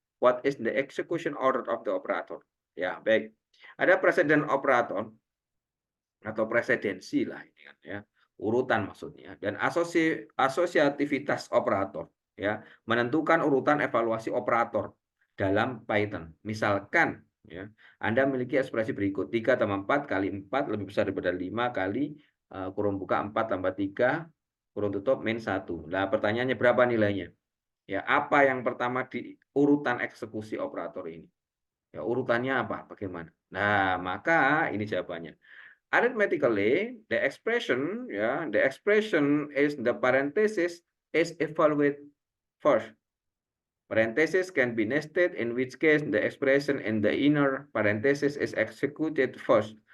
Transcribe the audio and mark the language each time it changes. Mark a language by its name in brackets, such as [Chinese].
[English] What is the execution order of the operator? [Indonesian] Ya, baik. Ada presiden operator atau presidensi lah ini kan ya. Urutan maksudnya dan asosiativitas operator ya, menentukan urutan evaluasi operator dalam Python. Misalkan ya, Anda memiliki ekspresi berikut 3 tambah 4 kali 4 lebih besar daripada 5 kali kurung buka 4 tambah 3 kurung tutup min 1. Nah, pertanyaannya berapa nilainya? Ya, apa yang pertama di urutan eksekusi operator ini? Ya, urutannya apa? Bagaimana? Nah, maka ini jawabannya. [English] Arithmetically, the expression is the parenthesis is evaluated first. Parenthesis can be nested, in which case the expression in the inner parenthesis is executed first.